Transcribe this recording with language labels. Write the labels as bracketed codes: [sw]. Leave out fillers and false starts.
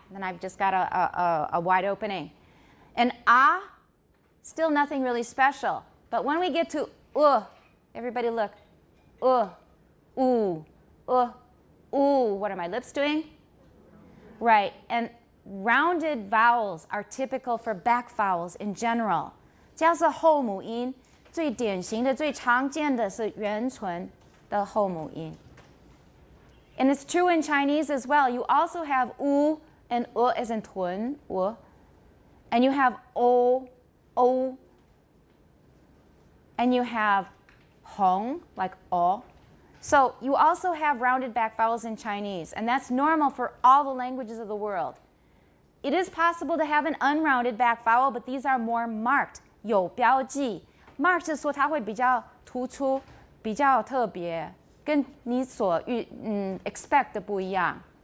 [en] Then I've just got a wide opening. And still nothing really special. But when we get to everybody look. Ooh. What are my lips doing? Right. And rounded vowels are typical for back vowels in general. [zh] 这样是后母音，最典型的、最常见的是圆唇的后母音。 [en] And it's true in Chinese as well. You also have u and as in 臀 and you have o, and you have hong, like o. So you also have rounded back vowels in Chinese, and that's normal for all the languages of the world. It is possible to have an unrounded back vowel, but these are more marked. [zh] 有标记 marked 是说它会比较突出，比较特别，跟你所expect 的不一样。